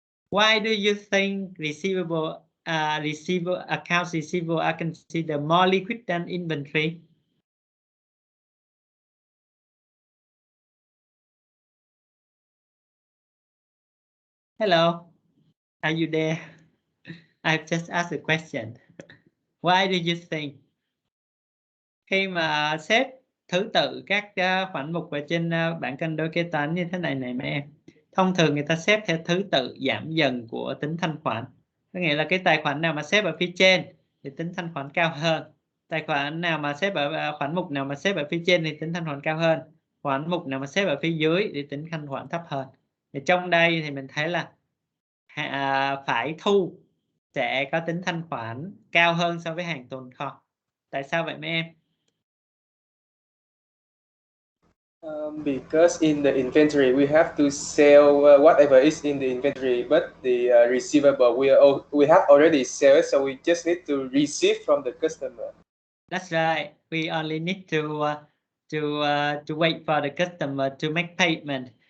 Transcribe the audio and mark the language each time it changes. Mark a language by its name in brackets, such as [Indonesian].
[English] Why do you think accounts receivable are considered more liquid than inventory? Hello, are you there? I've just asked a question. Why do you think? [Vietnamese] Khi mà xếp thứ tự các khoản mục ở trên bảng cân đối kế toán như thế này này mấy em, thông thường người ta xếp theo thứ tự giảm dần của tính thanh khoản. Có nghĩa là cái tài khoản nào mà xếp ở phía trên thì tính thanh khoản cao hơn. Tài khoản nào mà xếp ở khoản mục nào mà xếp ở phía trên thì tính thanh khoản cao hơn. Khoản mục nào mà xếp ở phía dưới thì tính thanh khoản thấp hơn. Thì trong đây thì mình thấy là phải thu sẽ có tính thanh khoản cao hơn so với hàng tồn kho. Tại sao vậy mấy em? [English] Because in the inventory, we have to sell whatever is in the inventory, but the receivable we have already sold, so we just need to receive from the customer. That's right. We only need to wait for the customer to make payment.